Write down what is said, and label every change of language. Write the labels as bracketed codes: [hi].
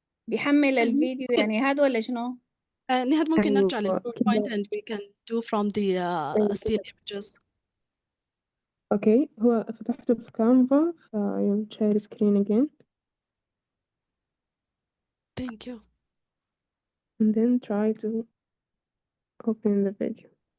[ar] بيحمل الفيديو يعني هذا ولا شنو؟ نهاد ممكن نرجع أيوة للباوربوينت كده. [en] and we can do from the still images. [ar] اوكي، هو فتحته في كانفا فيلا [en] share screen again Thank you. and then try to open the video.